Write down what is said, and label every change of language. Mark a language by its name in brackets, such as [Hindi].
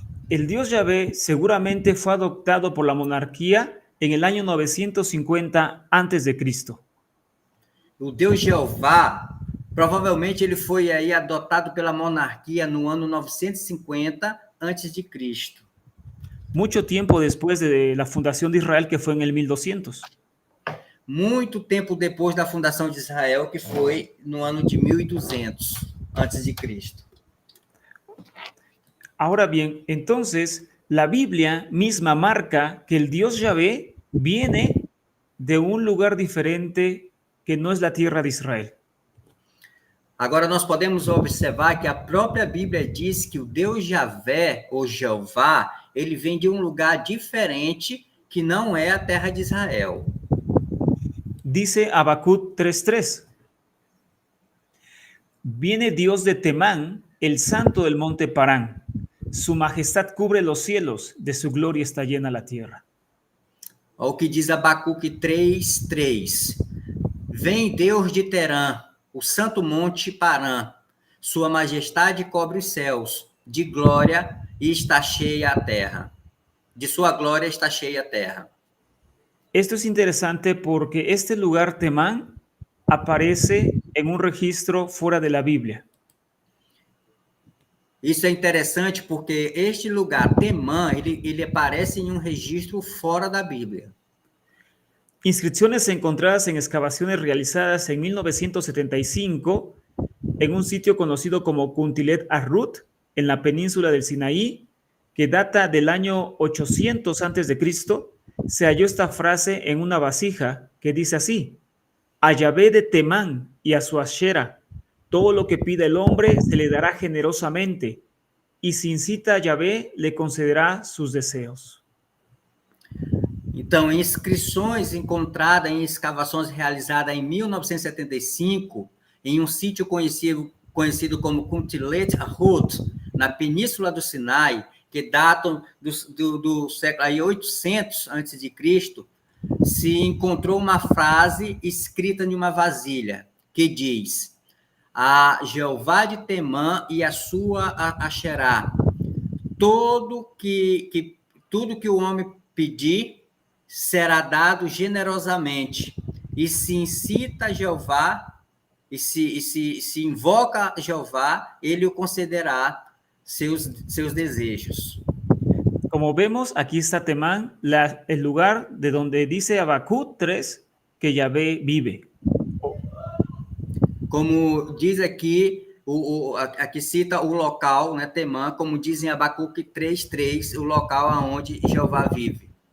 [Spanish] El Dios Yahvé seguramente fue adoptado por la monarquía en el año 950 antes de Cristo. [Portuguese] O Deus Jeová, provavelmente ele foi aí adotado pela monarquia no ano 950 antes de Cristo. [Spanish] Mucho tiempo después de la fundación de Israel, que fue en el 1200. [Portuguese] Muito tempo depois da fundação de Israel, que foi no ano de 1200 antes de Cristo. [Spanish] Ahora bien, entonces la Biblia misma marca que el Dios Yahvé viene de un lugar diferente que no es la tierra de Israel. [Portuguese] Agora nós podemos observar que a própria Bíblia diz que o Deus Javé, ou Jeová, ele vem de um lugar diferente que não é a terra de Israel. [Spanish] Dice Habacuc 3:3. Viene Dios de Temán, el santo del monte Parán. Su majestad cubre los cielos, de su gloria está llena la tierra. [Portuguese] Olha o que diz Abacuque 3:3. Vem Deus de Terã, o santo monte Parã. Sua majestade cobre os céus, de glória e está cheia a terra. De sua glória está cheia a terra. [Spanish] Esto es interesante porque este lugar Temán aparece en un registro fuera de la Biblia. [Portuguese] Isso é interessante porque este lugar, Temã, ele aparece em um registro fora da Bíblia. [Spanish] Inscripciones encontradas en excavaciones realizadas en 1975 en un sitio conocido como Kuntilet Arrut, en la península del Sinaí, que data del año 800 a.C., se halló esta frase en una vasija que dice así: a Yahvé de Temán y a su Ashera, todo lo que pida el hombre se le dará generosamente, y si incita a Yahvé, le concederá sus deseos. [Portuguese] Então, inscrições encontradas em escavações realizadas em 1975, em um sítio conhecido como Kuntilet Arrut, na península do Sinai, que datam do século 800 a.C., se encontrou uma frase escrita em uma vasilha, que diz: a Jeová de Temã e a sua Asherá, tudo que o homem pedir será dado generosamente, e se incita a Jeová, e se invoca a Jeová, ele o concederá seus desejos. [Spanish] Como vemos, aquí está Temán, el lugar de donde dice Habacuc 3 que Yahvé vive. [Portuguese] Como diz aqui, aqui cita o local, né, Temã, como diz em Abacuque 3:3, o local onde Jeová vive.